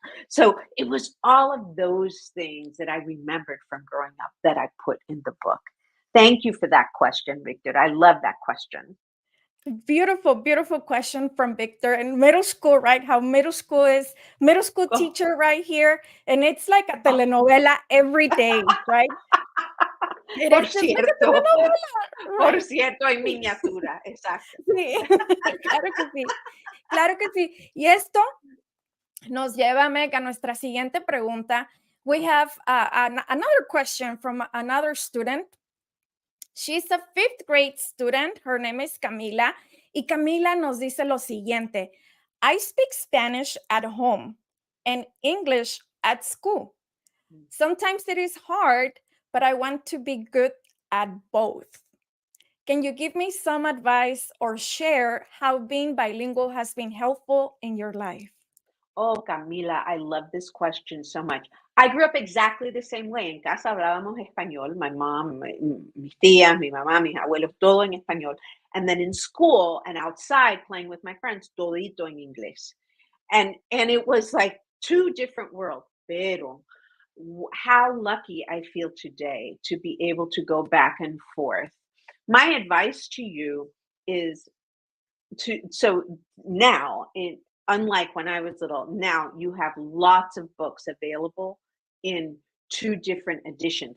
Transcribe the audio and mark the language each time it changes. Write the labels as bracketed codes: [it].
[en] So it was all of those things that I remembered from growing up that I put in the book. Thank you for that question, Victor. I love that question. Beautiful, beautiful question from Victor. And middle school, right? How middle school teacher right here. And it's like a telenovela every day, right? [es] Por cierto, [en] right? [es] Por cierto, en miniatura, exacto. Sí, claro que sí. Claro que sí. Y esto nos lleva, Meg, a nuestra siguiente pregunta. [en] We have another question from another student. She's a 5th grade student. Her name is Camila. [es] Y Camila nos dice lo siguiente. [en] I speak Spanish at home and English at school. Sometimes it is hard, but I want to be good at both. Can you give me some advice or share how being bilingual has been helpful in your life? Oh, Camila, I love this question so much. I grew up exactly the same way. [es] En casa hablábamos español. [en] My mom, [es] mis tías, mi mamá, mis abuelos, todo en español. [en] And then in school and outside playing with my friends, [es] todito en inglés. [en] And it was like 2 different worlds. [es] Pero [en] how lucky I feel today to be able to go back and forth. My advice to you is so now, unlike when I was little, now you have lots of books available in 2 different editions.